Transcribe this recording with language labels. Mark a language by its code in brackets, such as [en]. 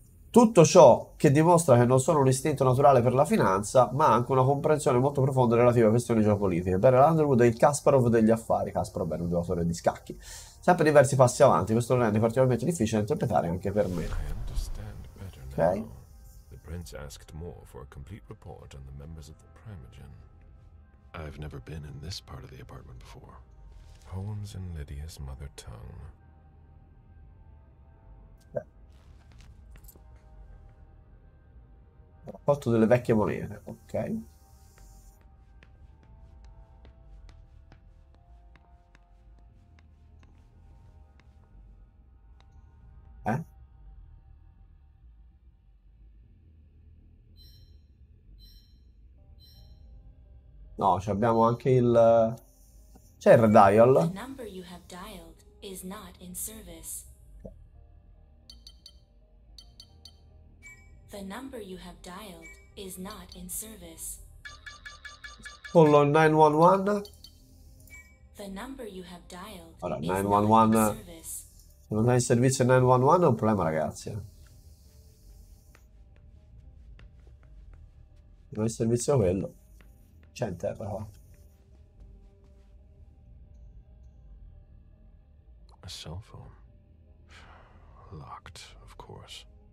[it] Tutto ciò che dimostra che non sono un istinto naturale per la finanza, ma anche una comprensione molto profonda relativa a questioni geopolitiche. Barry Underwood è il Kasparov degli affari. Kasparov è un giocatore di scacchi. Sempre diversi passi avanti, questo lo rende particolarmente difficile da interpretare anche per me. Ok. [en] The prince asked more for a complete report on the members of the Primogen. I've never been in this part of the apartment before. Poems in Lydia's mother tongue. [it] Rapporto delle vecchie monete, ok. No, abbiamo anche il... C'è il redial. [en] The number you have dialed is not in service. The number you have dialed is not in service. [it] Con il 911. [en] The number you have dialed [it] Allora, [en] is not in [it] 911. [en] service. [it] Se non hai il servizio 911 è un problema, ragazzi. Se non hai il servizio quello. C'è in terra qua. [en] A cell phone. Locked, of course.